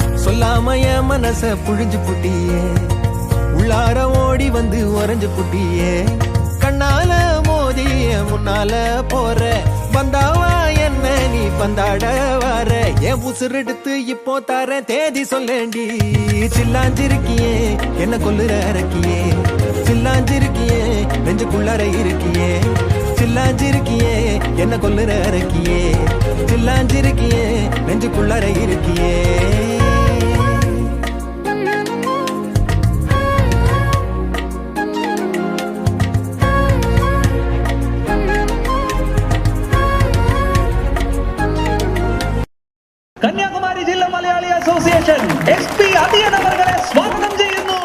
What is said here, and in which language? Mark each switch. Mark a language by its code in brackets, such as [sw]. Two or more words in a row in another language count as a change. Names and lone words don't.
[ta] சொல்லாம என் மனச புழிஞ்சு புட்டியே உள்ளார ஓடி வந்து உறைஞ்சு புட்டியே கண்ணால மோதிய முன்னால போற வந்தாவா என்ன நீ பந்தாட வர என் உசுரெடுத்து இப்போ தர தேதி சொல்லேண்டி சில்லாஞ்சிருக்கியே என்ன கொல்லுற அரக்கியே சில்லாஞ்சிருக்கியே நெஞ்சுக்குள்ளார இருக்கியே சில்லாஞ்சிருக்கியே என்ன கொல்லுற அரக்கியே சில்லாஞ்சிருக்கியே நெஞ்சுக்குள்ளார இருக்கியே [ml] കന്യാകുമാരി ജില്ലാ മലയാളി അസോസിയേഷൻ SP അധിയൻ അവരെ സ്വാഗതം ചെയ്യുന്നു.